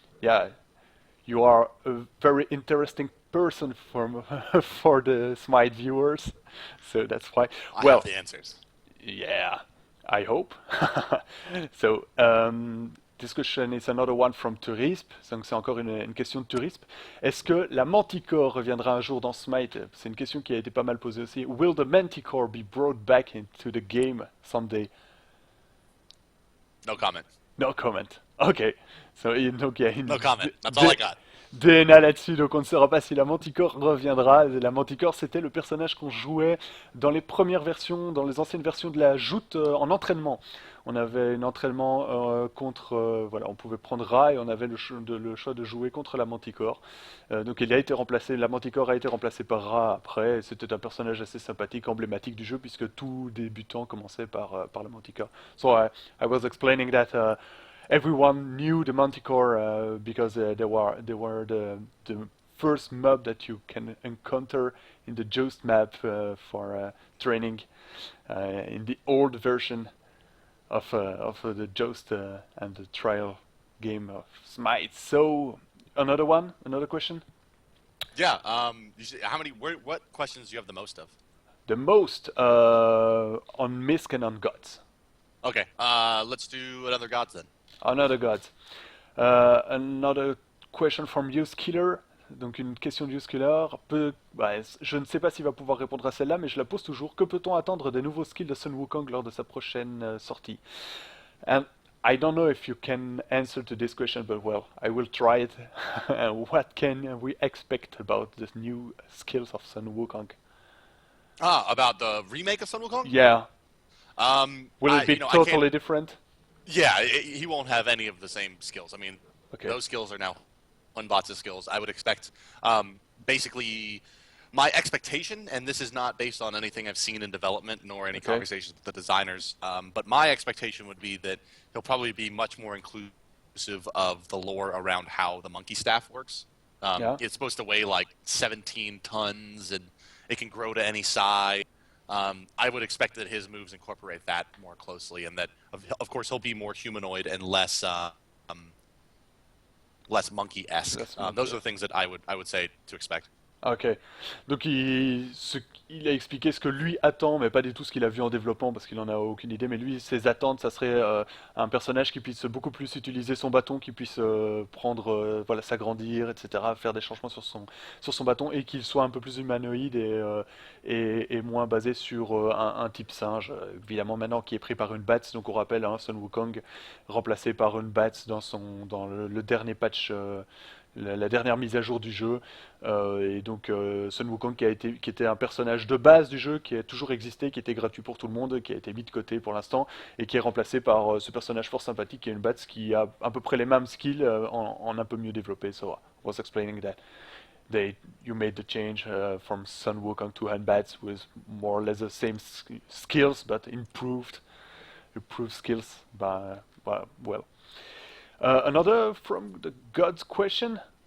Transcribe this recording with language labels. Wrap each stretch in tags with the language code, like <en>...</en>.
<en>yeah, you are a very interesting person for the Smite viewers. So that's why. I Well, have the answers. yeah, I hope. So, this question is another one from Tourisp. Donc, c'est encore une question de Tourisp. Est-ce que la Manticore reviendra un jour dans Smite? C'est une question qui a été pas mal posée aussi. Will the Manticore be brought back into the game someday? No comment. No comment. Ok. So,</en> <fr>donc, il y a une</fr> <en>No comment. That's all I got.</en> <fr>DNA là-dessus, donc on ne saura pas si la Manticore reviendra. La Manticore, c'était le personnage qu'on jouait dans les premières versions, dans les anciennes versions de la joute en entraînement. On avait un entraînement contre, voilà, on pouvait prendre Ra et on avait le choix de jouer contre la Manticore. Donc il a été remplacé, la Manticore a été remplacée par Ra après. Et c'était un personnage assez sympathique, emblématique du jeu puisque tout débutant commençait par la Manticore.</fr> <en>So I was explaining that. Everyone knew the Manticore because they were the first mob that you can encounter in the Joust map for training in the old version of the Joust and the trial game of Smite. So another question. Yeah. How many? What questions do you have the most of? The most on Misk and on Gods. Okay. Let's do another gods then. Another Gods. Another question from Use Killer.</en> <fr>Donc une question de Use Killer. Je ne sais pas s'il va pouvoir répondre à celle-là, mais je la pose toujours. Que peut-on attendre des nouveaux skills de Sun Wukong lors de sa prochaine sortie?</fr> <en>And I don't know if you can answer to this question, but well, I will try it. What can we expect about the new skills of Sun Wukong? About the remake of Sun Wukong? Yeah, will it I be I can't. totally different? Yeah, he won't have any of the same skills. I mean, Okay. those skills are now Unbots' skills. I would expect, basically, my expectation, and this is not based on anything I've seen in development nor any Okay. conversations with the designers, but my expectation would be that he'll probably be much more inclusive of the lore around how the monkey staff works. Yeah. It's supposed to weigh like 17 tons, and it can grow to any size. I would expect that his moves incorporate that more closely, and that, of course, he'll be more humanoid and less monkey-esque. Less Those are the monkey-esque. things that I would say to expect. Ok.</en> <fr>Donc il a expliqué ce que lui attend, mais pas du tout ce qu'il a vu en développement parce qu'il en a aucune idée. Mais lui, ses attentes, ça serait un personnage qui puisse beaucoup plus utiliser son bâton, qui puisse prendre, voilà, s'agrandir, etc., faire des changements sur son bâton et qu'il soit un peu plus humanoïde et moins basé sur un type singe. Évidemment, maintenant qui est pris par une Bats, donc on rappelle, hein, Sun Wukong remplacé par une Bats dans le dernier patch. La dernière mise à jour du jeu. Et donc Sun Wukong qui était un personnage de base du jeu, qui a toujours existé, qui était gratuit pour tout le monde, qui a été mis de côté pour l'instant, et qui est remplacé par ce personnage fort sympathique qui est une Bats qui a à peu près les mêmes skills en un peu mieux développé.</fr> <en>So I was explaining that you made the change from Sun Wukong to Han Bats with more or less the same skills but improved skills by well. Another from the gods question.</en>